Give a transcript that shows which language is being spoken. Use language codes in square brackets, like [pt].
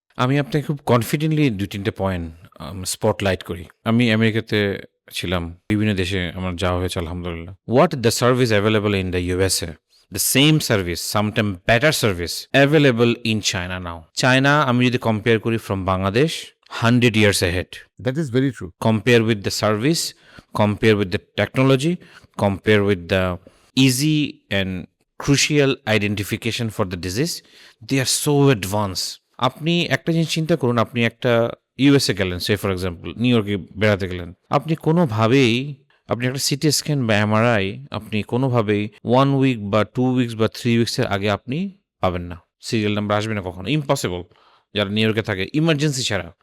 [bn] আমি আপনাকে খুব কনফিডেন্টলি ২-৩টে পয়েন্ট স্পটলাইট করি। আমি আমেরিকাতে ছিলাম, বিভিন্ন দেশে আমার যাওয়া হয়েছে আলহামদুলিল্লাহ। [en] What the service available in the USA, the same service, sometime better service available in China now. [bn] China আমি যদি কম্পেয়ার করি from Bangladesh, [en] 100 years ahead. That is very true. Compare with the service, compare with the technology, compare with the easy and crucial identification for the disease. They are so advanced. [bn] আপনি একটা জিনিস চিন্তা করুন, আপনি একটা ইউএসএ গেলেন, সে for example new ইয়র্কে বেড়াতে গেলেন, আপনি কোনোভাবেই আপনি একটা সিটি স্ক্যান বা এমআরআই আপনি কোনোভাবেই 1 উইক বা 2 উইকস বা 3 উইকসের আগে আপনি পাবেন না, সিরিয়াল নাম্বার আসবে না কখনো, ইম্পসিবল যারা নিউ ইয়র্কে থাকে, ইমার্জেন্সি ছাড়া।